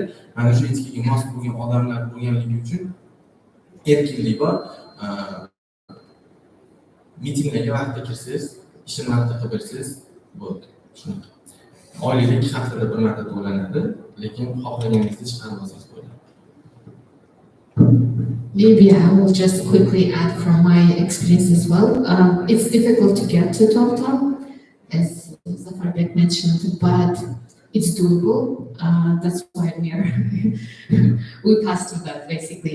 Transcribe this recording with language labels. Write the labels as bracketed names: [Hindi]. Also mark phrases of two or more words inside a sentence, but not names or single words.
[Uzbek] Mana shu etikaga mos bo'lgan odamlar bo'lganligi uchun erkinlik bor. Mitinglarga vaqtida kirsangiz, ishni vaqtida qilib bersangiz bo'ldi. Shunaqa. Oylikda 2 haftada bir marta to'lanadi, lekin xohlaganingizda chiqarib olsangiz bo'ladi. [English] Maybe I will just quickly add from my experience as well. It's difficult to get to Total, as Zafarbek mentioned, but it's doable. That's why we passed through that basically.